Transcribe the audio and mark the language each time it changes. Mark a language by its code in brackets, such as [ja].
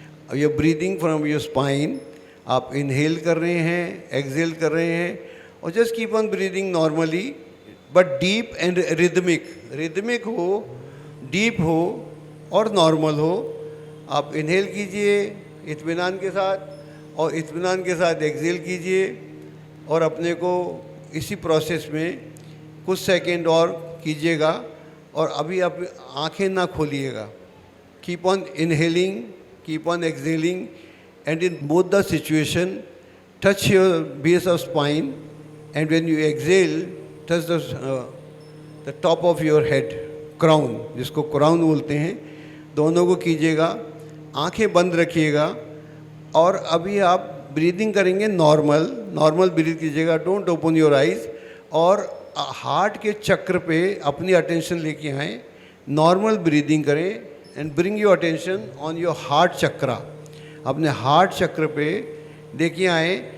[hi] अब ये [en] breathing from your spine, [hi] आप इनहेल कर रहे हैं, एक्सहेल कर रहे हैं, और [en] just keep on breathing normally but deep and rhythmic [hi] हो, डीप हो और नॉर्मल हो। आप इनहेल कीजिए इत्मीनान के साथ और इत्मीनान के साथ एक्सहेल कीजिए, और अपने को इसी प्रोसेस में कुछ सेकंड और कीजिएगा। और अभी आप आंखें ना खोलिएगा। [en] keep on inhaling, keep on exhaling, and in both the situation touch your base of spine, and when you exhale touch the top of your head, crown, [hi] जिसको crown बोलते हैं, दोनों को कीजिएगा। आंखें बंद रखिएगा और अभी आप ब्रीदिंग करेंगे नॉर्मल ब्रीथ कीजिएगा, [en] don't open your eyes, [hi] और हार्ट के चक्र पे अपनी अटेंशन लेके आएँ, नॉर्मल ब्रीदिंग करें [en] and bring your attention on your heart chakra, [hi] अपने हार्ट चक्र पे देखिए आए।